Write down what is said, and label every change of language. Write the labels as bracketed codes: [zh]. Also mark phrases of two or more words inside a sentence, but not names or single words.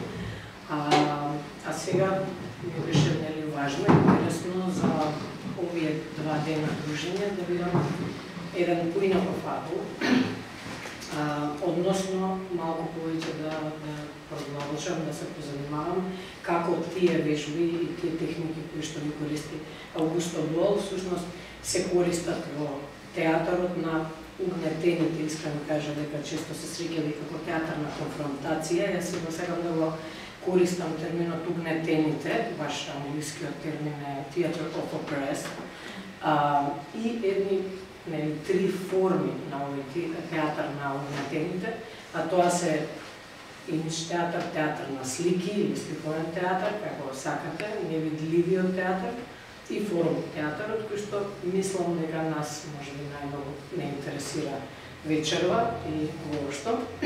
[mk] А сега ми беше важно и интересно за овие 2 дена дружење да видам еден поинаков ъгъл, односно малку повеќе да продолжам да се позанимавам како тие вежби и тие техники кои што ги користи Аугусто Боал всушност се користат во театарот на угнетените. [bg] Искам да кажа [mk] дека често се среќали како театар на конфронтација. Јас сега сакам да го користам терминот угнетените, баш англискиот термин е [en] theater of oppressed, [mk] и едни 3 форми на овој театар на угнетените, а тоа се имидж театар, театар на слики или сликовен театар, како сакате, невидливиот театар и форум театарот, кој што мислам дека нас може би најмногу не интересира вечерва и воопшто.